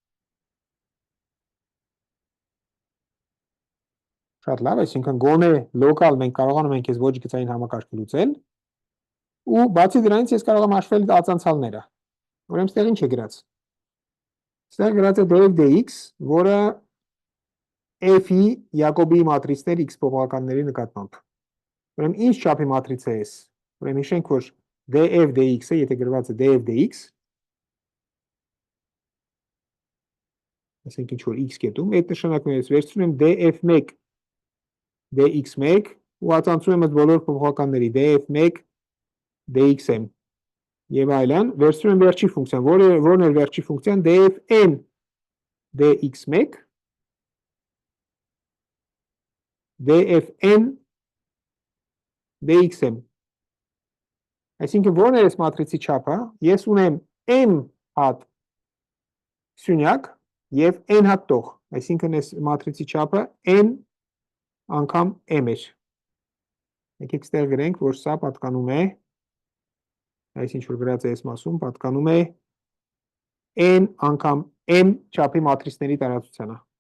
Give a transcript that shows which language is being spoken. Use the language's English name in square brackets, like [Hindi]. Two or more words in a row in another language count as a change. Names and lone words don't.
[Armenian] Շատ լավ, այսինքն գոնե լոկալ մենք կարողանում ենք այս ոչ գծային համակարգը լուծել, ու բացի դրանից ես կարող եմ հաշվել ածանցալները։ Ուրեմն ստեղ ինչ է գրած։ Ստեղ գրած է df dx, որը f-ի Յակոբիի մատրիցներ x փոփոխականների նկատմամբ։ Ուրեմն ինչ չափի մատրից է s։ Ուրեմն հիշենք, որ df dx-ը, եթե գրված է df dx, ասենք ինչ որ x կետում, այդ նշանակում է ես վերցնում եմ df1 dx1 ու ածանցում եմ այդ բոլոր փոփոխականների df1 dxm եւ այլն, վերցնում եմ վերջի ֆունկցիան, որն է վերջի ֆունկցիան dfn dx1 dfn dxm։ Այսինքն որն է այս մատրիցի չափը, ես ունեմ m հատ սյունյակ եւ n հատ տող, այսինքն այս մատրիցի չափը n անգամ m է։ Եկեք ստեղ գրենք, որ սա պատկանում է, այս ինչ որ գրած է այս մասում, պատկանում է n անգամ m չափի մատրիցների տարածությանը։